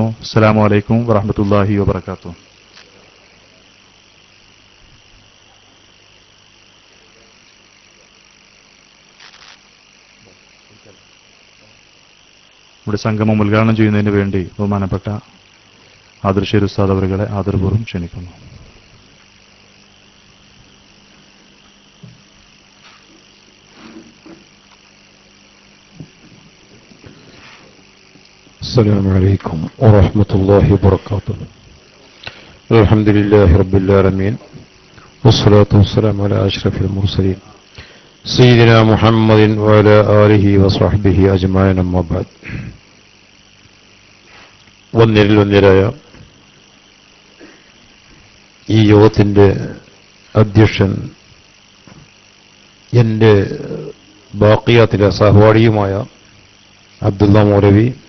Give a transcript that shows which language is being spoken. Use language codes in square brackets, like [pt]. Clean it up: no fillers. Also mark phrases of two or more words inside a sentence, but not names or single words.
[ar] السلام عليكم ورحمة الله وبركاته. [ml] നമ്മുടെ സംഗമം ഉദ്ഘാടനം ചെയ്യുന്നതിന് വേണ്ടി ബഹുമാനപ്പെട്ട ആദർശേരി ഉസ്താദ് അവറുകളെ ആദരപൂർവ്വം ക്ഷണിക്കുന്നു. [ar] السلام عليكم ورحمة الله وبركاته. الحمد لله رب العالمين والصلاة والسلام على أشرف المرسلين سيدنا محمد وعلى آله وصحبه أجمعين أما بعد. [ml] വന്നിരായ ഈ യോഗത്തിൻ്റെ അധ്യക്ഷൻ എൻ്റെ ബാക്കിയാത്തിലെ സഹപാഠിയുമായ അബ്ദുള്ള മൗലവി,